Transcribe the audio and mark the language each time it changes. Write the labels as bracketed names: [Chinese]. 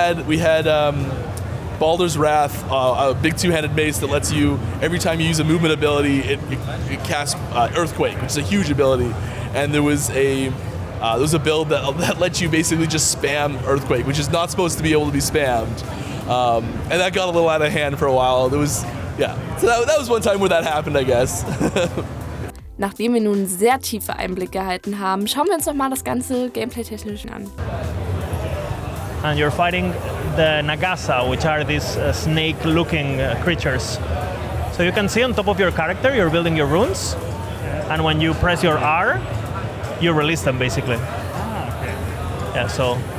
[English] We had Baldur's Wrath, a big two-handed mace that lets you, every time you use a movement ability, it casts Earthquake, which is a huge ability. And there was a build that lets you basically just spam Earthquake, which is not supposed to be able to be spammed. And that got a little out of hand for a while. So that was one time where that happened, I guess. [German] Nachdem wir nun sehr tiefe Einblicke erhalten haben, schauen wir uns noch mal das ganze Gameplay-technisch an. [English] And you're fighting the Nagasa, which are these snake-looking creatures. So you can see on top of your character, you're building your runes, and when you press your R, you release them, basically. Ah, okay. Yeah, so...